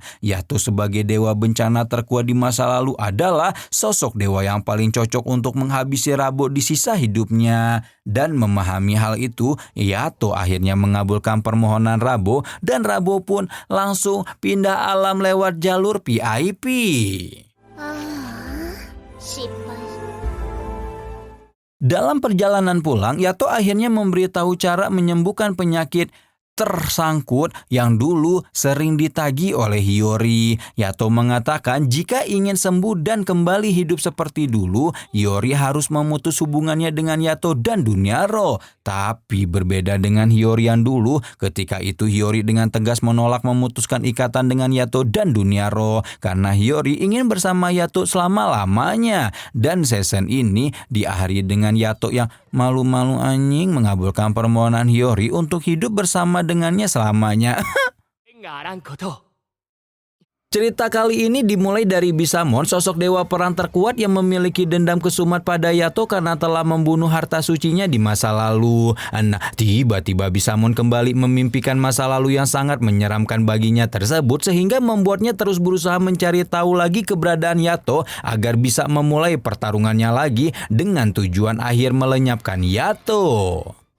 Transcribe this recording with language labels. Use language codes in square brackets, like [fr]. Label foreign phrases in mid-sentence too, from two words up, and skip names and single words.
[id] Yato sebagai dewa bencana terkuat di masa lalu adalah sosok dewa yang paling cocok untuk menghabisi Rabo di sisa hidupnya. Dan memahami hal itu, Yato akhirnya mengabulkan permohonan Rabo dan Rabo pun langsung pindah alam lewat jalur VIP. [ja] 失敗。 [id] Dalam perjalanan pulang, Yato akhirnya memberitahu cara menyembuhkan penyakit tersangkut yang dulu sering ditagih oleh Hiyori. Yato mengatakan jika ingin sembuh dan kembali hidup seperti dulu, Hiyori harus memutus hubungannya dengan Yato dan dunia roh. Tapi berbeda dengan Hiyori yang dulu, ketika itu Hiyori dengan tegas menolak memutuskan ikatan dengan Yato dan dunia roh karena Hiyori ingin bersama Yato selama-lamanya. Dan season ini diakhiri dengan Yato yang malu-malu anjing mengabulkan permohonan Hiyori untuk hidup bersama dengannya selamanya. [ja] 縁があらんこと。 [id] Cerita kali ini dimulai dari Bisamon, sosok dewa perang terkuat yang memiliki dendam kesumat pada Yato karena telah membunuh harta sucinya di masa lalu. Nah, tiba-tiba Bisamon kembali memimpikan masa lalu yang sangat menyeramkan baginya tersebut sehingga membuatnya terus berusaha mencari tahu lagi keberadaan Yato agar bisa memulai pertarungannya lagi dengan tujuan akhir melenyapkan Yato.